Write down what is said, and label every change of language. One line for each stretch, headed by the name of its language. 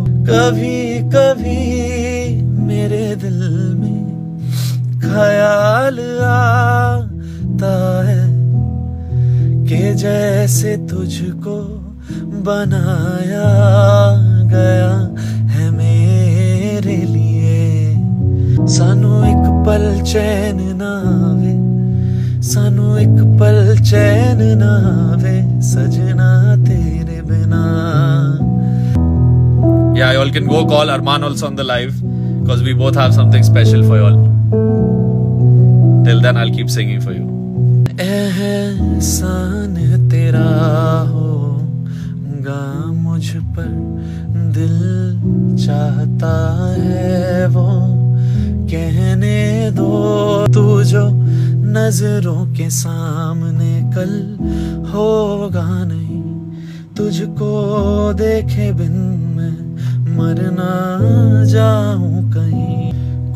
Hindi: कभी कभी मेरे दिल में ख्याल आता है कि जैसे तुझको बनाया गया है मेरे लिए।
Punjabi: सानू एक पल चैन ना आवे सानू एक पल चैन ना आवे सजना तेरे बिना।
English: Yeah, you all can go call Arman also on the live because we both have something special for you all. Till then I'll keep singing for you.
Hindi: एहसान तेरा होगा मुझ पर दिल चाहता है वो कहने दो। तू जो नजरों के सामने कल होगा नहीं, तुझको देखे बिन मैं मर ना जाऊं कहीं।